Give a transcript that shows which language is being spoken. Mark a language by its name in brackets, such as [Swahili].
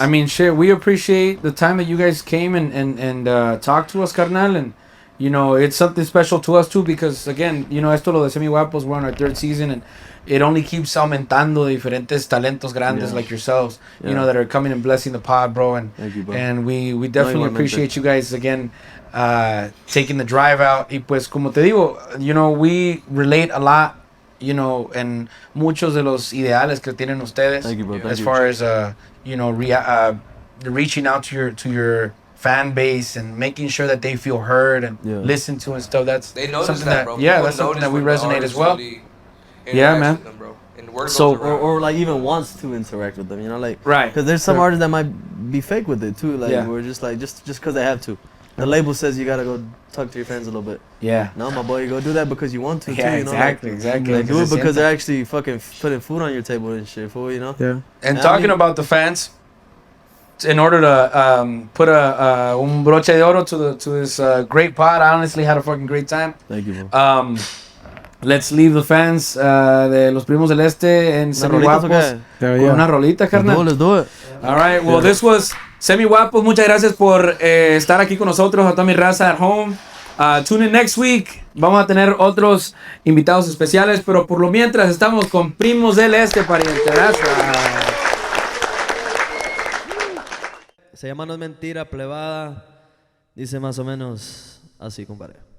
[English] I mean, shit, we appreciate the time that you guys came and talked to us, carnal, and you know, it's something special to us too because again, you know, [Spanish] esto lo de SEMIGUAPOS, [English] we're on our 3rd season and it only keeps [Spanish] aumentando diferentes talentos grandes [English] like yourselves, you know, that are coming and blessing the pod, bro. And thank you, bro. And we definitely appreciate you guys again taking the drive out. [Spanish] Y pues como te digo, [English] you know, we relate a lot, you know, [Spanish] en muchos de los ideales que tienen ustedes. [English] Thank you, bro. As far as you know, reaching out to your fan base and making sure that they feel heard and listened to and stuff. That's they notice something that, bro. Yeah, that's something that we resonate as well. Yeah, man. Them, bro. And the word So goes around. or like even wants to interact with them, you know, like Right. because there's some artists that might be fake with it too, like Yeah. we're just like just because they have to. The label says you gotta go talk to your fans a little bit. Yeah. No, my boy, you go do that because you want to. Yeah, too, you know? exactly. Like, do it because they're actually fucking putting food on your table and shit, fool, you know. Yeah. And I talking mean- about the fans, in order to put [Spanish] un broche de oro [English] to this great pod, I honestly had a fucking great time. Thank you, bro. Let's leave the fans [Spanish] de Los Primos del Este en SEMIGUAPOS con una rolita, carnal. [English] Let's do it. All right, well, this was SEMIGUAPOS. [Spanish] Muchas gracias por estar aquí con nosotros, a toda mi raza [English] at home. Tune in next week. [Spanish] Vamos a tener otros invitados especiales, pero por lo mientras estamos con Primos del Este, pariente. Gracias. Se llama No es mentira, plebada. Dice más o menos así, compadre.